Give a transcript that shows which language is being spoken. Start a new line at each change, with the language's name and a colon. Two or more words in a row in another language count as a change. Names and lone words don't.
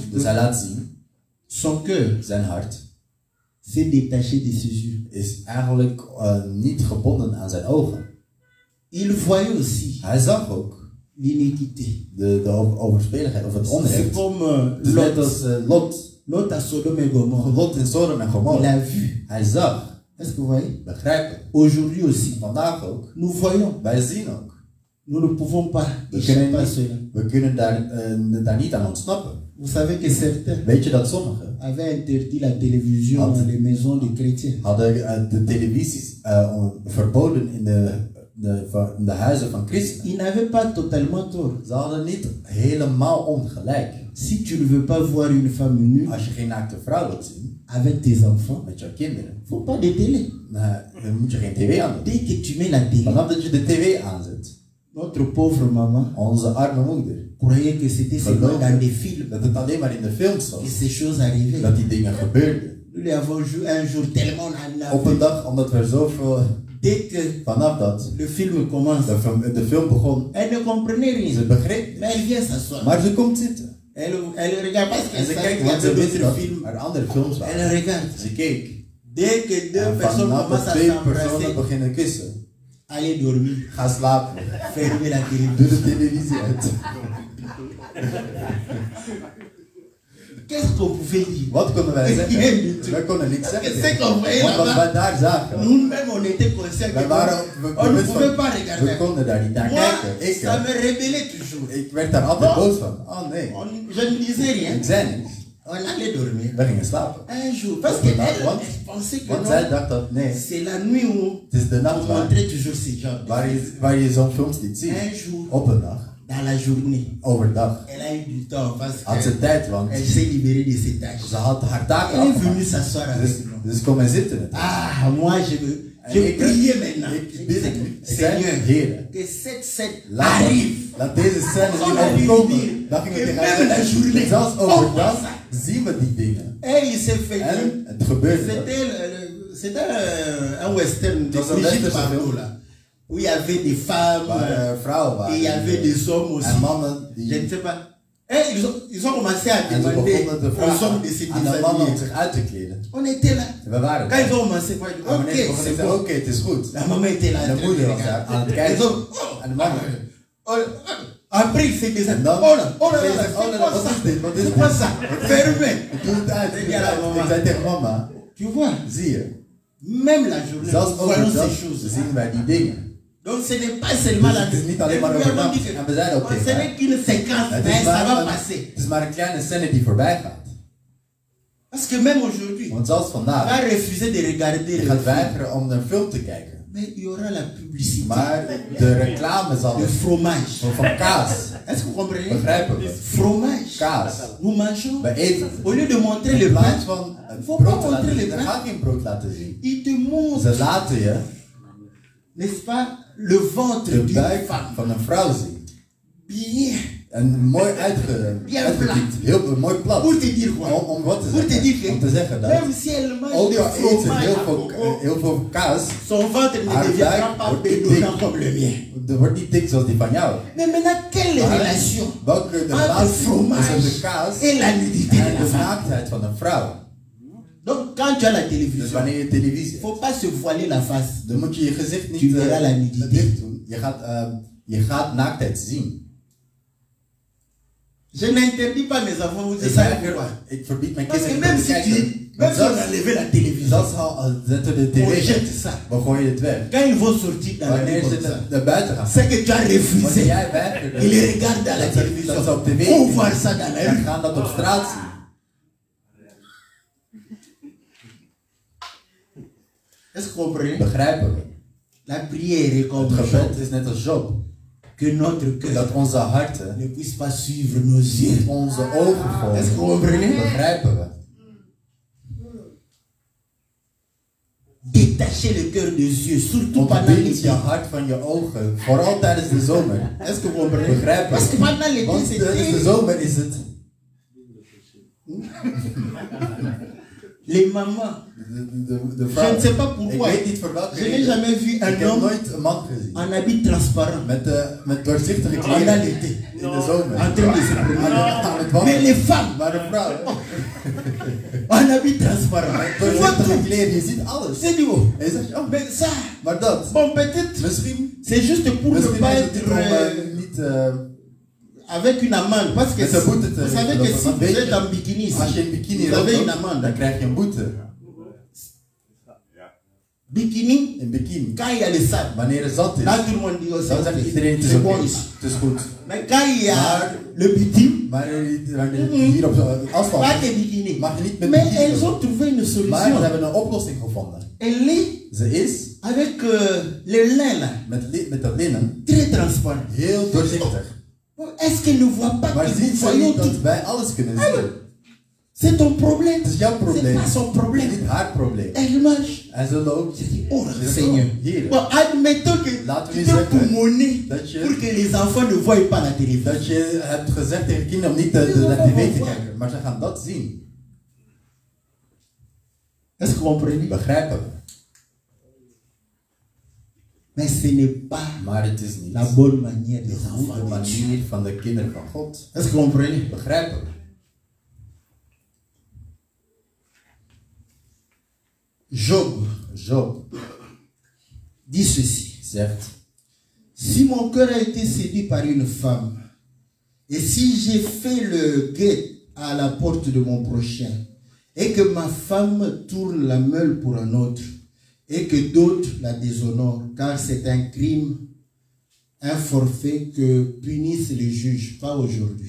Dutch: Dus hij laat zien,
French: son cœur
Dutch: zijn hart
French: s'est détaché de ses yeux.
Dutch: is eigenlijk niet gebonden aan zijn ogen.
French: Il voyait aussi
Dutch: Hij zag ook
French: l'iniquité.
Dutch: de overspeligheid of het
French: C'est
Dutch: onrecht.
French: comme
Dutch: Dus net Lot. als Lot.
French: Lot à Sodome et Gomorrhe.
Dutch: Lot in Sodom en
French: Il
Dutch: Gomorra.
French: a vu.
Dutch: Hij zag,
French: Est-ce que vous voyez?
Dutch: begrijpen.
French: Aujourd'hui aussi,
Dutch: Vandaag ook.
French: nous voyons.
Dutch: Wij zien ook.
French: Nous ne pouvons pas
Dutch: We
French: échapper à cela.
Dutch: kunnen daar niet aan ontsnappen.
French: Vous savez que certains
Dutch: Weet je dat sommigen
French: avaient interdit la télévision dans les maisons des chrétiens.
Dutch: hadden de televisies verboden in de huizen van christenen?
French: Ils n'avaient pas totalement tort.
Dutch: Ze hadden niet helemaal ongelijk.
French: Si tu ne veux pas voir une femme nue
Dutch: Als je geen naakte vrouw wilt zien
French: avec tes enfants,
Dutch: met jouw kinderen,
French: faut pas de télé.
Dutch: dan moet je geen tv aanzetten.
French: Dès que tu mets la télé,
Dutch: Vanaf dat je de tv aanzet,
French: notre pauvre maman
Dutch: onze arme moeder,
French: croyait que c'était seulement dans des films
Dutch: dat het alleen maar in de films
French: que
Dutch: was,
French: ces choses arrivaient.
Dutch: dat die dingen gebeurden.
French: Nous lui avons joué un jour tellement on a
Dutch: Op een
French: vu.
Dutch: dag, omdat we zoveel,
French: Dès que
Dutch: vanaf dat
French: le film commence,
Dutch: de film begon,
French: elle ne comprenait
Dutch: ze
French: rien.
Dutch: begreep,
French: Mais elle vient s'asseoir.
Dutch: maar ze komt zitten.
French: Elle regarde parce
Dutch: En
French: qu'elle
Dutch: ze
French: savait
Dutch: kijkt,
French: qu'il y
Dutch: want ze
French: avait
Dutch: wist
French: d'autres
Dutch: dat
French: films.
Dutch: er andere films waren.
French: Elle regarde.
Dutch: Ze keek.
French: Dès que deux
Dutch: En
French: personnes
Dutch: vanaf
French: commencent
Dutch: dat
French: à
Dutch: twee personen
French: s'embrasser,
Dutch: beginnen kussen,
French: allez dormir,
Dutch: ga slapen.
French: fermez la
Dutch: Doe
French: télévision.
Dutch: de televisie uit.
French: Qu'est-ce qu'on pouvait dire?
Dutch: Wat konden wij
French: Rien
Dutch: zeggen?
French: du tout.
Dutch: Wij konden niks
French: C'est
Dutch: zeggen.
French: qu'on voyait
Dutch: Want wat
French: là-bas.
Dutch: wij daar zagen,
French: Nous-mêmes, on était conscients
Dutch: wij
French: que
Dutch: waren,
French: on ne pouvait pas
Dutch: we
French: regarder.
Dutch: konden daar niet naar
French: Moi,
Dutch: kijken.
French: ça me rébellait toujours.
Dutch: Ik werd daar altijd boos van. Oh nee,
French: Je ne disais rien.
Dutch: ik zei niks.
French: On allait dormir.
Dutch: We gingen slapen.
French: Un jour, parce
Dutch: Op
French: qu'elle
Dutch: een nacht, want-
French: pensait que
Dutch: Want
French: non,
Dutch: zij dacht dat nee,
French: c'est la nuit où
Dutch: het is de
French: on
Dutch: nacht
French: montrait toujours ces gens.
Dutch: waar je zo'n films niet ziet.
French: Un jour,
Dutch: Op een dag,
French: dans la journée,
Dutch: overdag,
French: elle a eu du temps parce
Dutch: had ze tijd, want
French: qu'elle s'est libérée de ses tâches.
Dutch: ze had haar taken
French: Elle est venue
Dutch: afgemaakt.
French: s'asseoir avec nous.
Dutch: Dus kom en zitten.
French: Ah, moi, je
Dutch: Ik-
French: priais maintenant.
Dutch: ik
French: Je
Dutch: bid
French: disais,
Dutch: nu. Ik zei,
French: Seigneur,
Dutch: Heer,
French: que cette scène
Dutch: laat
French: arrive.
Dutch: deze scène
French: On
Dutch: niet
French: a dû
Dutch: overkomen.
French: dire
Dutch: Dan ging
French: que
Dutch: het
French: même la journée,
Dutch: zelfs
French: on voit
Dutch: overdag
French: ça.
Dutch: zien we die dingen.
French: Et il s'est fait
Dutch: En het gebeurde.
French: C'était un western de
Dutch: Dat was een
French: Brigitte
Dutch: westerse
French: Bardot,
Dutch: film.
French: là. Où il y avait des femmes,
Dutch: Waar vrouwen waren.
French: et il y avait des hommes aussi.
Dutch: En mannen
French: Je
Dutch: die...
French: ne sais pas. Et ils ont commencé à
Dutch: En ze
French: demander
Dutch: begonnen te
French: aux hommes
Dutch: vragen
French: de se
Dutch: aan de mannen om
French: déshabiller.
Dutch: zich uit te kleden.
French: On était là.
Dutch: We waren
French: Quand ils
Dutch: daar.
French: ont commencé, moi, je dis,
Dutch: En
French: ok,
Dutch: wanneer begonnen
French: c'est
Dutch: ze,
French: bon.
Dutch: oké, het is goed.
French: La maman était là.
Dutch: En de moeder was daar aan het kijken. En de man...
French: Après, il s'est dit,
Dutch: En dan...
French: oh là, oh là,
Dutch: zei
French: là,
Dutch: ze,
French: c'est oh là, quoi
Dutch: wat
French: ça?
Dutch: is dit? Wat is
French: C'est
Dutch: dit?
French: quoi ça? Fermez.
Dutch: Ik doe het uit. Ik zei, Ik zei tegen mama,
French: Tu vois,
Dutch: zie je,
French: même la journée,
Dutch: zelfs
French: nous voyons
Dutch: overdag
French: ces choses.
Dutch: zien wij die dingen.
French: Donc ce n'est pas seulement
Dutch: Dus
French: la
Dutch: het is niet alleen maar
French: nous avons
Dutch: overdag.
French: dit que
Dutch: En we zeiden ook
French: ce
Dutch: tegen haar,
French: n'est qu'une séquence,
Dutch: het
French: mais
Dutch: is
French: ça va
Dutch: maar
French: passer.
Dutch: het is maar een kleine scène die voorbij gaat.
French: Parce que même aujourd'hui,
Dutch: Want zelfs
French: on
Dutch: vandaag,
French: va refuser de regarder
Dutch: je
French: le
Dutch: gaat
French: film.
Dutch: weigeren om een film te kijken.
French: Mais il y aura la publicité,
Dutch: Maar de reclame zal
French: le fromage.
Dutch: van kaas.
French: Est-ce que vous comprenez?
Dutch: Begrijpen we?
French: Fromage.
Dutch: Kaas.
French: Nous mangeons.
Dutch: We eten.
French: Au lieu de montrer le
Dutch: In
French: pain,
Dutch: plaats van het
French: faut pas
Dutch: brood te
French: montrer
Dutch: laten
French: le
Dutch: zien, dan
French: pain.
Dutch: ga ik geen brood laten zien.
French: Il te montre,
Dutch: Ze laten je
French: n'est-ce pas, le ventre
Dutch: de
French: d'une
Dutch: buik
French: femme.
Dutch: van een vrouw zien.
French: Bien.
Dutch: En mooi
French: Bien
Dutch: uitgediept. Heel mooi plat.
French: Pour te dire quoi?
Dutch: Om wat te
French: Pour te
Dutch: zeggen.
French: dire
Dutch: Om te zeggen
French: que
Dutch: dat
French: même si elle mange
Dutch: ook
French: du
Dutch: al eet ze
French: fromage à coco,
Dutch: heel veel kaas,
French: son ventre ne
Dutch: haar
French: deviendra
Dutch: buik
French: pas
Dutch: wordt niet
French: pédonant
Dutch: dik.
French: comme le mien.
Dutch: Er wordt niet dik zoals die van jou.
French: Mais maintenant, quelle
Dutch: Maar
French: relation
Dutch: welke de
French: entre le
Dutch: relatie
French: fromage
Dutch: tussen de kaas
French: et la nudité
Dutch: en
French: de la
Dutch: de
French: femme?
Dutch: naaktheid van een vrouw?
French: Donc quand tu as la
Dutch: Dus
French: télévision,
Dutch: wanneer je televisie
French: il ne faut pas se voiler la face.
Dutch: dan moet je je gezicht niet
French: Tu verras la nudité.
Dutch: dicht doen. Je gaat naaktheid zien.
French: Je n'interdis pas mes enfants, vous
Dutch: Ik
French: savez pourquoi.
Dutch: verbied mijn
French: Parce que
Dutch: kinderen
French: même
Dutch: te
French: si
Dutch: kijken.
French: même si on a enlevé la télévision,
Dutch: Zelfs al zetten we de
French: on
Dutch: tv
French: jette
Dutch: weg,
French: ça.
Dutch: we gooien het weg.
French: Quand ils vont sortir dans la rue
Dutch: Wanneer
French: comme
Dutch: ze
French: ça,
Dutch: naar buiten gaan,
French: c'est que tu as refusé.
Dutch: wanneer jij weigert,
French: Ils les regardent à la télévision.
Dutch: dat ze op tv
French: Faut voir ça dans la
Dutch: dan
French: rue.
Dutch: gaan dat op straat zien.
French: Est-ce que vous comprenez?
Dutch: Begrijpen we?
French: La prière est comme Het gebed Job.
Dutch: is net als Job.
French: Que notre cœur
Dutch: Dat onze harten
French: ne puisse pas suivre nos yeux.
Dutch: onze ogen
French: Est-ce que
Dutch: volgen.
French: vous comprenez?
Dutch: Begrijpen we?
French: Détacher le cœur des yeux, surtout pendant
Dutch: Ontbind
French: l'été.
Dutch: je hart van je ogen, vooral tijdens de zomer.
French: Est-ce que vous comprenez?
Dutch: Begrijpen
French: Parce que
Dutch: we?
French: pendant l'été,
Dutch: Want tijdens de
French: c'est
Dutch: zomer is het
French: les mamans.
Dutch: de
French: Je
Dutch: vrouw.
French: ne sais pas
Dutch: Ik
French: pourquoi.
Dutch: weet niet voor welke
French: Je n'ai
Dutch: reden.
French: jamais vu
Dutch: Ik
French: un
Dutch: heb
French: homme
Dutch: nooit een man gezien
French: en habit transparent
Dutch: met doorzichtige
French: pendant
Dutch: kleren
French: l'été,
Dutch: in de zomer.
French: en train de se promener.
Dutch: Aan het
French: Mais
Dutch: wandelen.
French: les femmes,
Dutch: Maar de vrouw,
French: en habit transparent,
Dutch: doorzichtige kleren, je ziet alles.
French: c'est du haut.
Dutch: En je zegt, oh,
French: Mais ça,
Dutch: maar dat,
French: bon, peut-être,
Dutch: misschien
French: c'est juste pour ne
Dutch: Misschien
French: pas
Dutch: is het
French: être
Dutch: niet
French: avec une amende. Parce que
Dutch: met een boete
French: vous
Dutch: te
French: savez que si
Dutch: want
French: vous
Dutch: weet
French: êtes
Dutch: je,
French: en bikini ici,
Dutch: als je een bikini
French: vous avez une
Dutch: rookt, dan
French: amende.
Dutch: krijg je een boete.
French: Bikini,
Dutch: Een bikini.
French: quand il y a le sable,
Dutch: Wanneer er zand is,
French: là tout le monde dit, oh,
Dutch: dan zegt iedereen het is
French: c'est
Dutch: oké,
French: bon ici.
Dutch: het is goed.
French: Mais quand il y a
Dutch: Maar-
French: le bitume,
Dutch: Maar wanneer je hier op zo'n asfalt
French: pas
Dutch: zit,
French: de bikini.
Dutch: mag je niet met
French: Mais
Dutch: bikini
French: elles
Dutch: lopen.
French: ont trouvé une
Dutch: Maar ze
French: solution.
Dutch: hebben een oplossing gevonden.
French: Elle est
Dutch: Ze is
French: avec le lin là,
Dutch: met dat linnen
French: très transparent.
Dutch: heel doorzichtig.
French: Est-ce qu'elle ne voit pas
Dutch: Maar
French: que nous
Dutch: ziet ze
French: voyons
Dutch: niet
French: tout?
Dutch: dat wij alles kunnen zien?
French: C'est ton problème.
Dutch: Het is jouw
French: C'est
Dutch: probleem.
French: pas son
Dutch: Het
French: problème.
Dutch: is niet haar probleem.
French: Elle marche.
Dutch: En ze loopt.
French: Oh
Dutch: Ze zegt,
French: Seigneur.
Dutch: oh, Heer,
French: Bon, admettons que
Dutch: Laten we
French: tu te
Dutch: zeggen
French: poumonner
Dutch: dat je-
French: pour que les enfants ne voient pas la télévision.
Dutch: dat je hebt gezegd tegen kinderen om niet naar tv te kijken. Maar ze gaan dat zien.
French: Est-ce que vous comprenez?
Dutch: Begrijpen we.
French: Mais ce n'est pas
Dutch: Maar het is niet
French: la bonne manière
Dutch: de
French: des
Dutch: goede
French: enfants de Dieu.
Dutch: manier van de kinderen van God.
French: Est-ce que vous comprenez?
Dutch: Begrijpen we.
French: Job
Dutch: Job
French: dit ceci.
Dutch: zegt,
French: Si mon cœur a été séduit par une femme, et si j'ai fait le guet à la porte de mon prochain, et que ma femme tourne la meule pour un autre, et que d'autres la déshonorent, car c'est un crime, un forfait que punissent les juges, pas aujourd'hui.